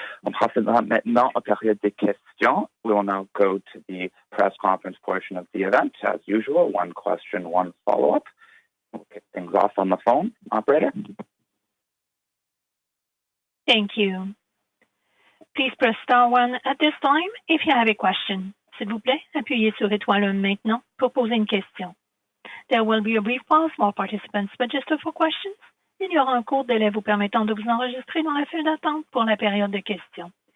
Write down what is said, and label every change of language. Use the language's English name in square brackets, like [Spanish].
[French] On procédera maintenant en période de questions. [English] We will now go to the press conference portion of the event. As usual, one question, one follow-up. We'll kick things off on the phone. Operator? Thank you. Please press star 1 at this time if you have a question. [French] S'il vous plaît, appuyez sur étoile 1 maintenant pour poser une question. [English] There will be a brief pause while participants register for questions. [French] Il y aura un court délai vous permettant de vous enregistrer dans la file d'attente pour la période de questions.